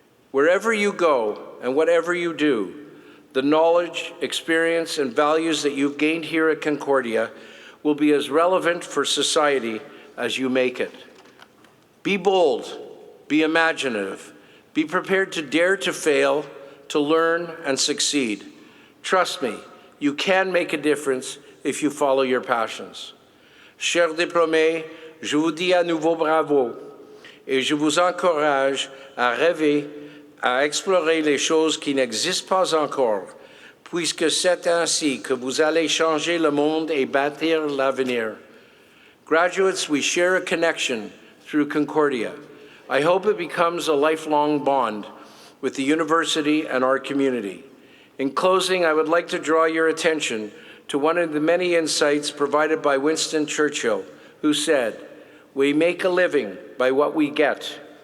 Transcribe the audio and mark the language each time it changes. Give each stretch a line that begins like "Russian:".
English: Wherever you go and whatever you do, the knowledge, experience, and values that you've gained here at Concordia will be as relevant for society as you make it. Be bold, be imaginative, be prepared to dare to fail, to learn and succeed. Trust me, you can make a difference if you follow your passions.
French: Chers diplômés, je vous dis à nouveau bravo et je vous encourage à rêver, à explorer les choses qui n'existent pas encore, puisque c'est ainsi que vous allez changer le monde et bâtir l'avenir.
English: Graduates, we share a connection through Concordia. I hope it becomes a lifelong bond with the university and our community. In closing, I would like to draw your attention to one of the many insights provided by Winston Churchill, who said, "We make a living by what we get.